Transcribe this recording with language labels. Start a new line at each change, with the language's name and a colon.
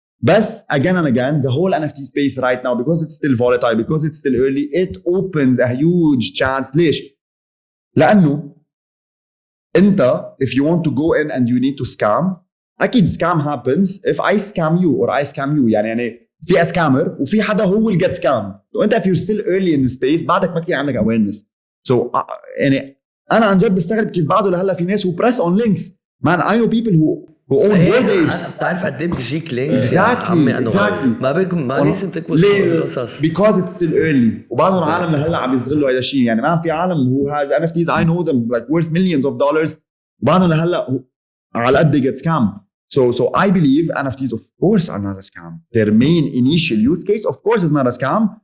English: But again and again, the whole NFT space right now, because it's still volatile, because it's still early, it opens a huge chance.
Arabic: ليش؟ لأنه أنت
English: if you want to go in and you need to scam,
Arabic: أكيد
English: scam happens if I scam you or I scam you.
Arabic: يعني في scammer وفي حدا هو
English: will get scammed. So
Arabic: أنت
English: if you're still early in the space
Arabic: بعدك ما كتير عندك
English: awareness.
Arabic: So يعني أنا عن جد بستغرب كيف بعده لهلا في ناس
English: who press on links. Man, I know people who own board apes.
Arabic: بتعرف قد ايه بيجيك لينكس
English: Exactly.
Arabic: ما لازم تكبس القصص.
English: Because it's still early.
Arabic: وبعض العالم لهلا عم يستغلوا هذا الشيء. يعني ما في عالم
English: who has NFTs I know them like worth millions of dollars.
Arabic: وبعضهم لهلا على قد
English: they get scammed. So I believe NFTs of course are not a scam. Their main initial use case of course is not a scam.